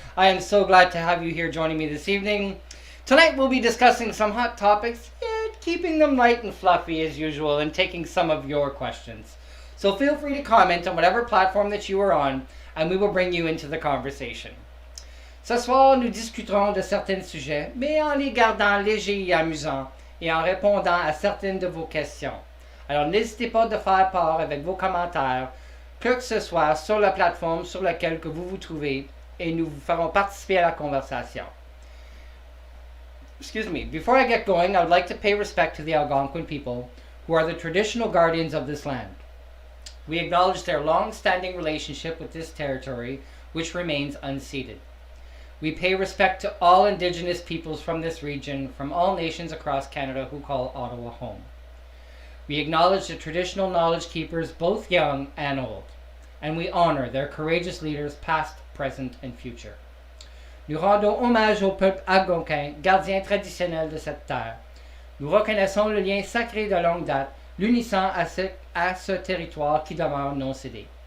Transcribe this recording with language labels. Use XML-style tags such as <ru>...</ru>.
<en>I am so glad to have you here joining me this evening. Tonight we'll be discussing some hot topics, keeping them light and fluffy as usual, and taking some of your questions. So feel free to comment on whatever platform that you are on, and we will bring you into the conversation.</en> <fr>Ce soir, nous discuterons de certains sujets, mais en les gardant légers et amusants, et en répondant à certaines de vos questions. Alors n'hésitez pas de faire part avec vos commentaires, que ce soit sur la plateforme sur laquelle que vous vous trouvez, et nous vous ferons participer à la conversation.</fr> <en>Excuse me. Before I get going, I would like to pay respect to the Algonquin people, who are the traditional guardians of this land. We acknowledge their long-standing relationship with this territory, which remains unceded. We pay respect to all Indigenous peoples from this region, from all nations across Canada who call Ottawa home. We acknowledge the traditional knowledge keepers, both young and old, and we honor their courageous leaders past, present, and future.</en> <fr>Nous rendons hommage au peuple algonquin, gardien traditionnel de cette terre. Nous reconnaissons le lien sacré de longue date, l'unissant à ce territoire qui demeure non cédé.</fr>